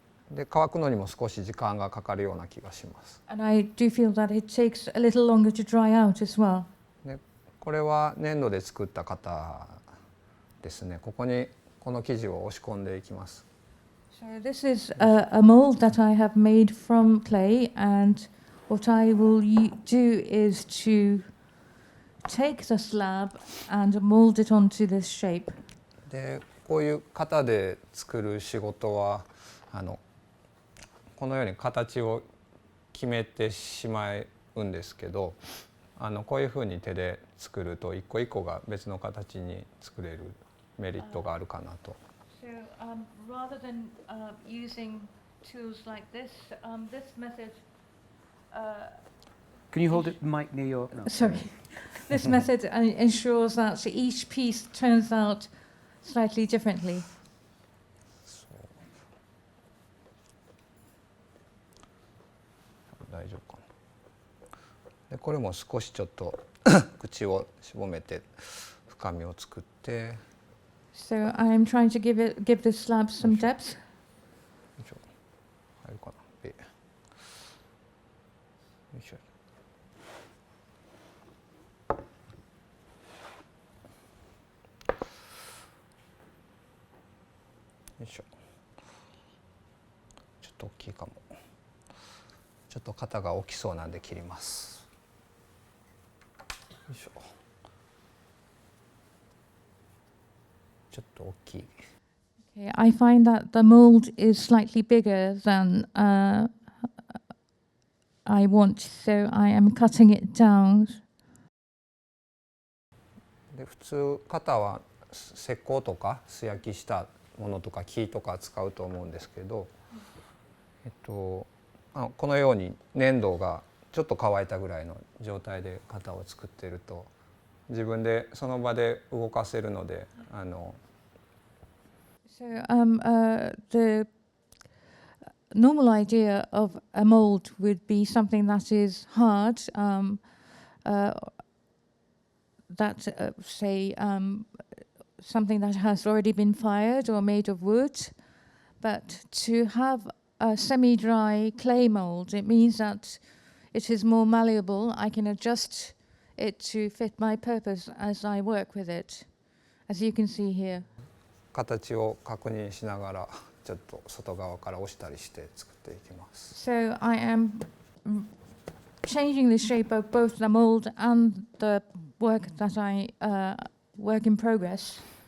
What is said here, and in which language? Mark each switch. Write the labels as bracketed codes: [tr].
[ja] で乾くのにも少し時間がかかるような気がします。 [en] And I do feel that it takes a little longer to dry out as well. [ja] でこれは粘土で作った型ですね。ここにこの生地を押し込んでいきます。 [en] So this is a mold that I have made from clay, and what I will do is to take the slab and mold it onto this shape. [ja] でこういう型で作る仕事はこのように形を決めてしまうんですけど、こういうふうに手で作ると一個一個が別の形に作れるメリットがあるかなと。 [en] So rather than using tools like this, this method. Can you hold it mic near your? No. Sorry, this method ensures that each piece turns out slightly differently. [ja] 大丈夫かな。でこれも少しちょっと口をしぼめて深みを作って。 [en] So I'm trying to give this slab some depth. [ja] 入るかな。よいしょ。よいしょ。ちょっと大きいかも。ちょっと型が大きそうなんで切ります。よいしょ。ちょっと大きい。 [en] Okay, I find that the mold is slightly bigger than I want, so I am cutting it down. [ja] で普通型は石膏とか素焼きしたものとか木とか使うと思うんですけど、このように粘土がちょっと乾いたぐらいの状態で型を作っていると自分でその場で動かせるのでSo [en] normal idea of a mold would be something that is hard, something that has already been fired or made of wood. But to have a semi-dry clay mold, it means that it is more malleable. I can adjust it to fit my purpose as I work with it, as you can see here. [ja] 形を確認しながらちょっと外側から押したりして作っていきます。 [en] So I am changing the shape of both the mold and the work that I work in progress.